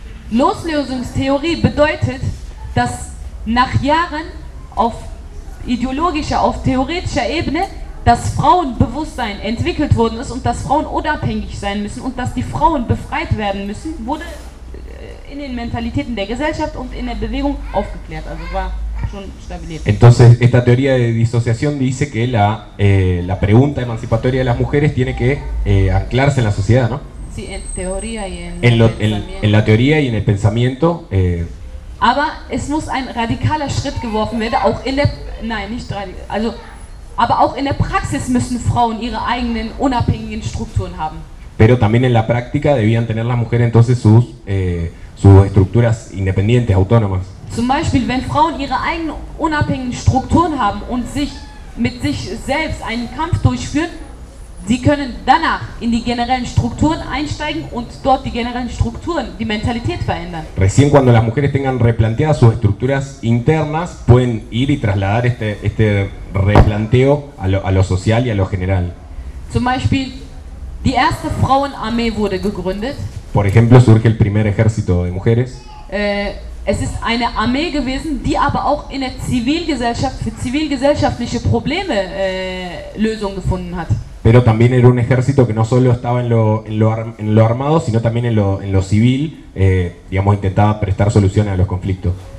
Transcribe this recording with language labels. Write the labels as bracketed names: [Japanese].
[German] Loslösungstheorie bedeutet, dass nach Jahren auf ideologischer, auf theoretischer Ebene das Frauenbewusstsein entwickelt worden ist und dass Frauen unabhängig sein müssen und dass die Frauen befreit werden müssen, wurde in den Mentalitäten der Gesellschaft und in der Bewegung aufgeklärt, also war schon stabilisiert. [Spanish] Entonces, esta teoría de disociación dice que la, la pregunta emancipatoria de las mujeres tiene que anclarse en la sociedad, ¿no? Sí, en teoría y en, en la teoría y en el pensamiento. [German] Aber es muss ein radikaler Schritt geworfen werden, auch in der, nein, nicht radikal, also, aber auch in der Praxis müssen Frauen ihre eigenen unabhängigen Strukturen haben. [Spanish] Pero también en la práctica debían tener las mujeres entonces sus sus estructuras independientes, autónomas. [German] Zum Beispiel, wenn Frauen ihre eigenen unabhängigen Strukturen haben und sich mit sich selbst einen Kampf durchführen. Sie können danach in die generellen Strukturen einsteigen und dort die generellen Strukturen, die Mentalität verändern. [Spanish] Recién cuando las mujeres tengan replanteadas sus estructuras internas, pueden ir y trasladar este, este replanteo a lo social y a lo general. [German] Zum Beispiel, die erste Frauenarmee wurde gegründet. [Spanish] Por ejemplo, surge el primer ejército de mujeres. [German] Es ist eine Armee gewesen, die aber auch in der Zivilgesellschaft für zivilgesellschaftliche Probleme Lösung gefunden hat. [Spanish] Pero también era un ejército que no solo estaba en lo, en lo, en lo armado, sino también en lo civil, digamos, intentaba prestar soluciones a los conflictos.